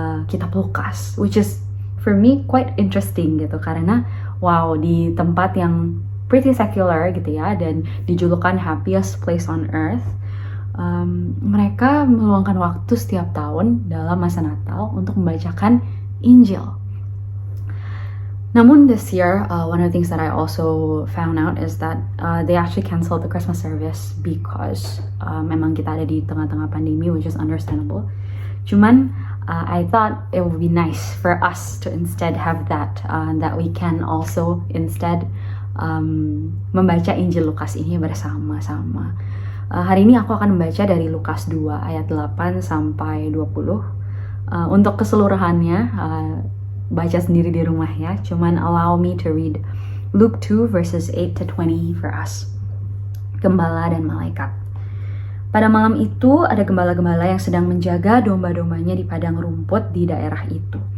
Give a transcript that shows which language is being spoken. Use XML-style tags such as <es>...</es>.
<id>kitab Lukas,</id> <en>which is for me quite interesting</en> <id>gitu, karena wow, di tempat yang</id> <en>pretty secular</en> <id>gitu ya, dan dijulukan</id> <en>happiest place on earth,</en> <id>mereka meluangkan waktu setiap tahun dalam masa Natal untuk membacakan Injil. Namun</id> <en>this year, one of the things that I also found out is that they actually canceled the Christmas service because</en> <id>memang kita ada di tengah-tengah pandemi,</id> <en>which is understandable. Cuman I thought it would be nice for us to instead have that we can also instead</en> <id>membaca Injil Lukas ini bersama-sama. Hari ini aku akan membaca dari Lukas 2 ayat 8 sampai 20. Untuk keseluruhannya baca sendiri di rumah ya, cuman</id> <en>allow me to read Luke 2 verses 8 to 20 for us.</en> <id>Gembala dan malaikat. Pada malam itu ada gembala-gembala yang sedang menjaga domba-dombanya di padang rumput di daerah itu.</id>